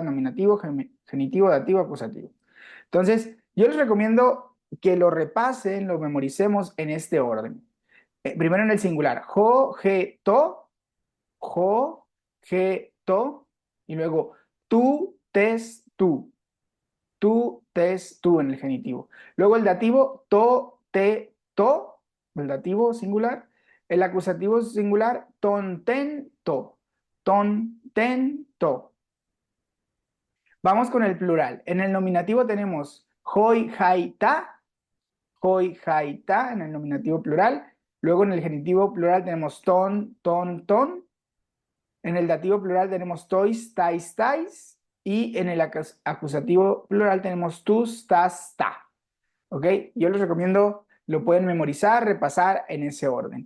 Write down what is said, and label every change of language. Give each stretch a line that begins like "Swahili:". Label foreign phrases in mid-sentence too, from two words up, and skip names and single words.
Spanish: Nominativo, genitivo, dativo, acusativo. Entonces, yo les recomiendo que lo repasen, lo memoricemos en este orden. Primero en el singular,
Greek: ὁ, ἡ, τό,
Spanish: y luego
Greek: τοῦ, τῆς, τοῦ, τῆς, τοῦ
Spanish: en el genitivo. Luego el dativo,
Greek: τῷ, τῇ, τῷ,
Spanish: el dativo singular. El acusativo singular,
Greek: τόν, τήν, τό. τόν, τήν, τό.
Spanish: Vamos con el plural. En el nominativo tenemos
Greek: οἱ, αἱ, τά. οἱ, αἱ, τά
Spanish: en el nominativo plural. Luego en el genitivo plural tenemos
Greek: τῶν, τῶν, τῶν.
Spanish: En el dativo plural tenemos
Greek: τοῖς, ταῖς, ταῖς.
Spanish: y en el acusativo plural tenemos
Greek: τούς, τάς, τά.
Spanish: ¿Ok? Yo les recomiendo, lo pueden memorizar, repasar en ese orden.